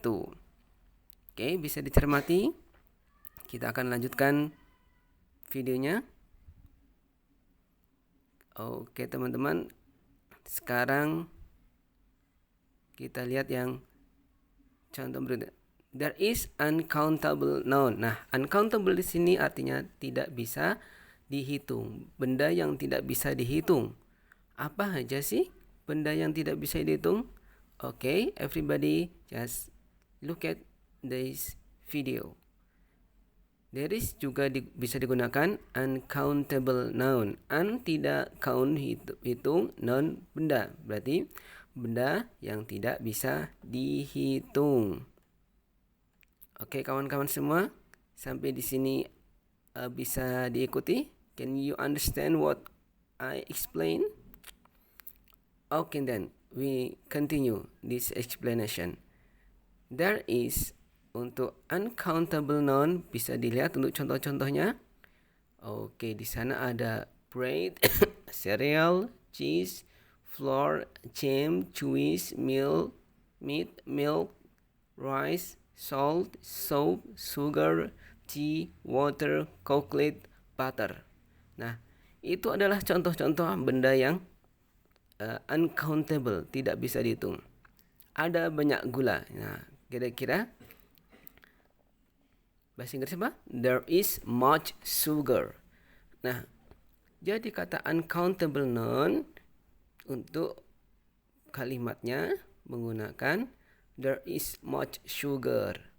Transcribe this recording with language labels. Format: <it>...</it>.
<id>Oke, bisa dicermati. Kita akan lanjutkan videonya. Oke teman-teman, sekarang kita lihat yang contoh berikutnya.</id> <en>There is uncountable noun.</en> <id>Nah, uncountable di sini artinya tidak bisa dihitung, benda yang tidak bisa dihitung. Apa aja sih benda yang tidak bisa dihitung?</id> <en>Okay, everybody just look at this video.</en> <id>There is juga bisa digunakan uncountable noun. Un tidak count hitung, noun benda. Berarti benda yang tidak bisa dihitung. Oke, kawan-kawan semua, sampai di sini bisa diikuti.</id> <en>Can you understand what I explain? Okay, then we continue this explanation.</en> <id>There is untuk uncountable noun bisa dilihat untuk contoh-contohnya.</id> <en>Oke,</en> <id>di sana ada</id> <en>bread, cereal, cheese, flour, jam, cheese, milk, meat, milk, rice, salt, soap, sugar, tea, water, chocolate, butter.</en> <id>Nah, itu adalah contoh-contoh benda yang uncountable, tidak bisa dihitung. Ada banyak gula. Nah, kira-kira bahasa Inggris apa?</id> <en>There is much sugar.</en> <id>Nah, jadi kata uncountable noun untuk kalimatnya menggunakan</id> <en>there is much sugar.</en>